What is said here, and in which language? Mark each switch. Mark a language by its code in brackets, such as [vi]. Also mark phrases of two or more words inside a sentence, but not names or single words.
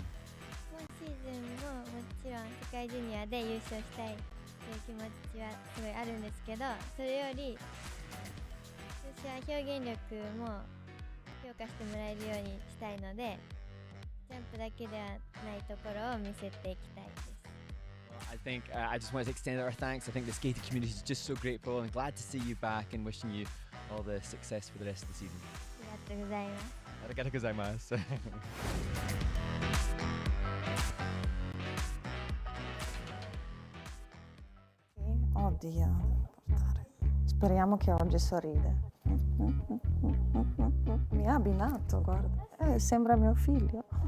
[ja] 今シーズンももちろん世界ジュニアで優勝したいという気持ちはすごいあるんですけど、それより私は表現力も評価してもらえるようにしたいので、ジャンプだけではないところを見せていきたいです。 [en] I think I just want to extend our thanks. I think the skating community is just so grateful and glad to see you back and wishing you all the success for the rest of the season. [ja] ありがとうございます。ありがとうございます。 [it] Oddio, portare. Speriamo che oggi sorride. Mi ha abbinato, guarda. Sembra mio figlio.